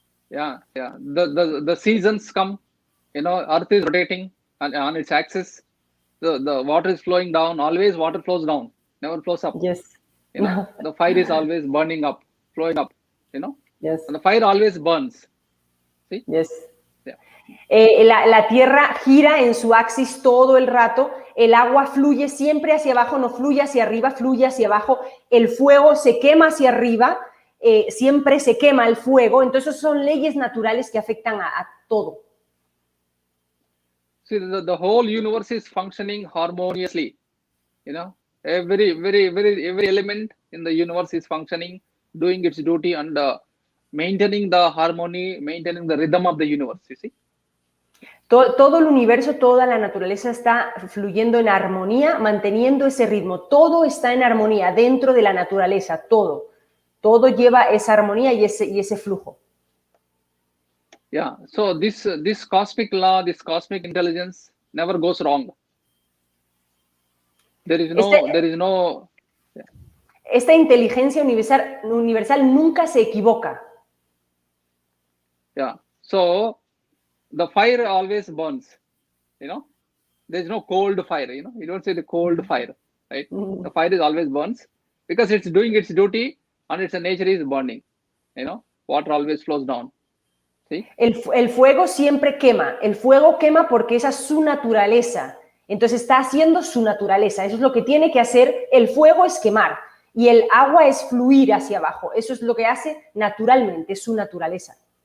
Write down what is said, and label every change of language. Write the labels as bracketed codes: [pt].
[en] The seasons come. You know, Earth is rotating on its axis. The water is flowing down. Always water flows down, never flows up. Yes. You know, the fire is always burning up, flowing up. You know. Yes. And the fire always burns. See. Yes. Yeah. [es] La Tierra gira en su axis todo el rato. El agua fluye siempre hacia abajo, no fluye hacia arriba, fluye hacia abajo. El fuego se quema hacia arriba. Siempre se quema el fuego. Entonces son leyes naturales que afectan a todo. [en] See, the whole universe is functioning harmoniously. You know, every element in the universe is functioning, doing its duty, and maintaining the harmony, maintaining the rhythm of the universe. You see. [es] Todo el universo, toda la naturaleza está fluyendo en armonía, manteniendo ese ritmo. Todo está en armonía dentro de la naturaleza, todo. Todo lleva esa armonía y ese flujo. [en] Yeah, so this cosmic law, this cosmic intelligence never goes wrong. There is no. Yeah. [es] Esta inteligencia universal nunca se equivoca. [en] Yeah, so the fire always burns. You know, there is no cold fire. You know, you don't say the cold fire, right? The fire is always burns because it's doing its duty and its nature is burning. You know, water always flows down. [es] ¿Sí? El fuego siempre quema. El fuego quema porque esa es su naturaleza. Entonces está haciendo su naturaleza. Eso es lo que tiene que hacer. El fuego es quemar y el agua es fluir hacia abajo. Eso es lo que hace naturalmente, es su naturaleza.